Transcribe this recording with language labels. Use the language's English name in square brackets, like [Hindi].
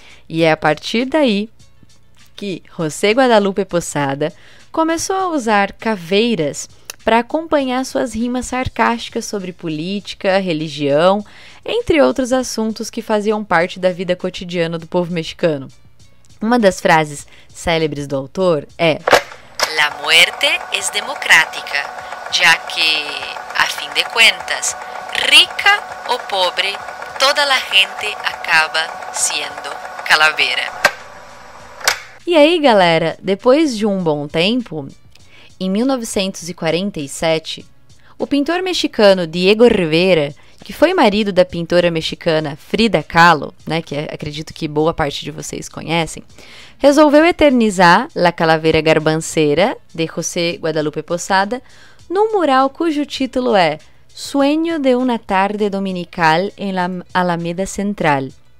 [Portuguese] E é a partir daí que José Guadalupe Posada começou a usar caveiras para acompanhar suas rimas sarcásticas sobre política, religião, entre outros assuntos que faziam parte da vida cotidiana do povo mexicano. Uma das frases célebres do autor é: [Spanish] "La muerte es democrática, ya que, a fin de cuentas, rica o pobre, toda la gente acaba siendo calavera." [Portuguese] E aí, galera, depois de um bom tempo, em 1947, o pintor mexicano Diego Rivera, que foi marido da pintora mexicana Frida Kahlo, que acredito que boa parte de vocês conhecem, resolveu eternizar La Calavera Garbanceira, de José Guadalupe Posada, num mural cujo título é Sueño de una tarde dominical en la Alameda Central.